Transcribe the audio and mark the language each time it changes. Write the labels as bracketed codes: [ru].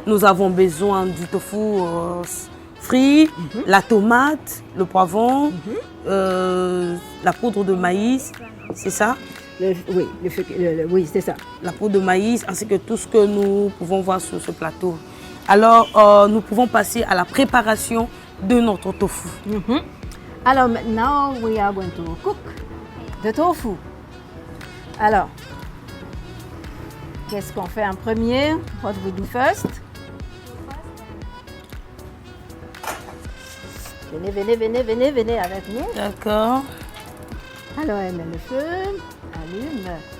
[fr] nous avons besoin du tofu frit, la tomate, le poivron, la poudre de maïs, c'est ça? Oui, c'est ça. La poudre de maïs, ainsi que tout ce que nous pouvons voir sur ce plateau. Alors, nous pouvons passer à la préparation de notre tofu. Alors maintenant, [en] we are going to cook the tofu. [fr] Alors, qu'est-ce qu'on fait en premier? [en] What we do first? [fr] Venez avec nous. D'accord. Alors, elle met le feu, allume.